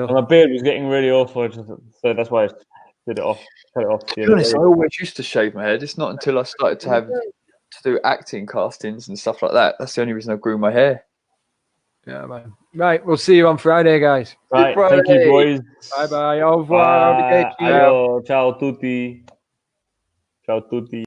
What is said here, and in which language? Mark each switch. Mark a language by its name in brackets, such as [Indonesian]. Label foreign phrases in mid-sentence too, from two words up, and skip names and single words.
[English] And my beard was getting really awful, so that's why I did it off, cut it off. To be honest, I always used to shave my head. It's not until I started to do acting castings and stuff like that. That's the only reason I grew my hair. Yeah, man. Right, we'll see you on Friday, guys. Right, thank you, boys. Bye bye. [French] Au revoir. [Spanish] Adios. [Italian] Ciao tutti. Ciao tutti.